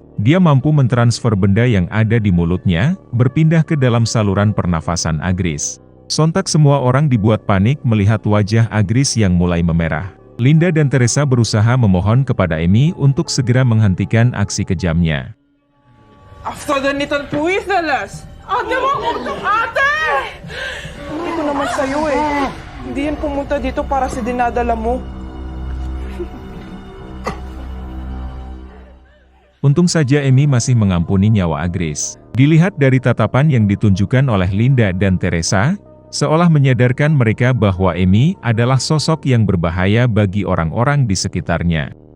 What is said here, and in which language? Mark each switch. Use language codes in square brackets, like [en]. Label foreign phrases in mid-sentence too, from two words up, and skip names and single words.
[id] Dia mampu mentransfer benda yang ada di mulutnya, berpindah ke dalam saluran pernafasan Agris. Sontak semua orang dibuat panik melihat wajah Agris yang mulai memerah. Linda dan Teresa berusaha memohon kepada Amy untuk segera menghentikan aksi kejamnya. [tl] After ganitong puwisalas! Ate, Ate! Hindi ko naman sa'yo eh. Hindi yan pumunta dito para sa dinadala mo. [id] Untung saja Amy masih mengampuni nyawa Agris. Dilihat dari tatapan yang ditunjukkan oleh Linda dan Teresa, seolah menyadarkan mereka bahwa Amy adalah sosok yang berbahaya bagi orang-orang di sekitarnya.